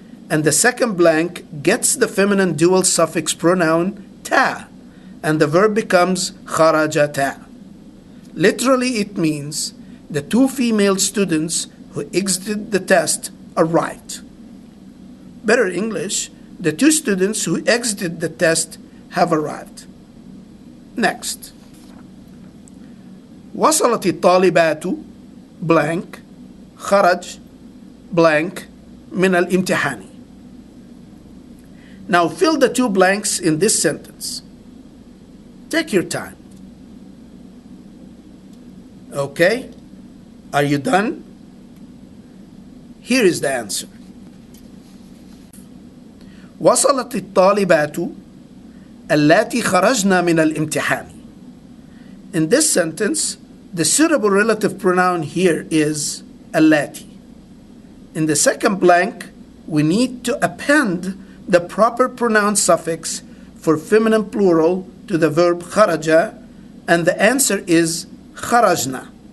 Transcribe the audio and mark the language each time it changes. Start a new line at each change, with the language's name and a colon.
English: And the second blank gets the feminine dual suffix pronoun ta, and the verb becomes خرجتا. Literally, it means the two female students who exited the test arrived. Better English, the two students who exited the test have arrived. Next.
Arabic: وصلت الطالبات blank خرج blank من الامتحان.
English: Now fill the two blanks in this sentence. Take your time. Okay? Are you done? Here is the answer.
Arabic: وصلت الطالبات اللاتي خرجنا من الامتحان.
English: In this sentence, the suitable relative pronoun here is اللاتي. In the second blank, we need to append the proper pronoun suffix for feminine plural to the verb خرج, and the answer is خرجنا.